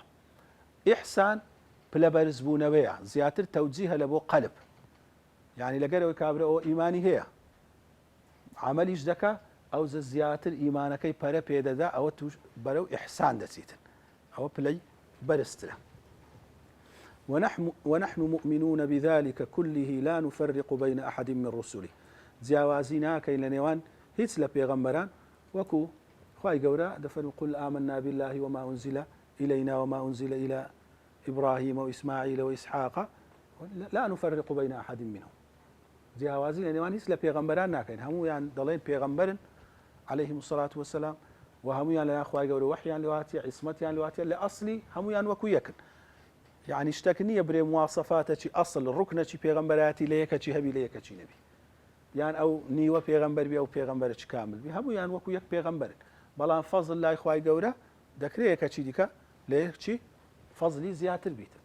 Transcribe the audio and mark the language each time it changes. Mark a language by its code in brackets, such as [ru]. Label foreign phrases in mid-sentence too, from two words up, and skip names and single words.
[ckb] ئیحسان پلە بەرزبوونەوەیە، زیاتر تەوجیهە لە بۆ قەلب، یعنی لەگەرەوەی کابرەوە ئیمانی هەیە عملیش دەکا، ئەو زیاتر ئیمانەکەی پەرە پێدەدا، ئەوە توش بەرەو ئیحسان دەچیتن، ئەوە پلەی بەرزترە. [ar] ونحن مؤمنون بذلك كله لا نفرق بين أحد من رسله. [ckb] جیاوازی ناکەین لە نێوان هیچ لە پێغەمبەران، وەکو خوای گەورە دەفەرمێ [ar] قل آمنا بالله وما أنزل إلينا وما أنزل إلى إبراهيم وإسماعيل وإسحاق لا نفرق بين أحد منهم. [ckb] جیاوازی لە نێوان هیچ لە پێغەمبەران ناکەین، هەموویان دەڵێن پێغەمبەرن [ar] عليهم الصلاة والسلام، [ckb] و هەموویان لەلایەن خوای گەورە وحیان لێواتیە، عیسمەتیان لێواتیە، لە ئەسلی هەموویان وەکو یەکن. یعنی شتێک نییە برێ مواسەفاتێکی ئەسڵ ڕوکنەکی پێغەمبەراتی لە یەکەکی هەبی لە یەکەکی نەبی، یان ئەو نیوە پێغەمبەر بی ئەو پێغەمبەرێکی کامل بی، هەموویان وەکو یەک پێغەمبەرن، بەڵام فەزل لای خوای گەورە دەکرێت کە چی دیکە لە یەکچی فەزلی زیاتر بیتن.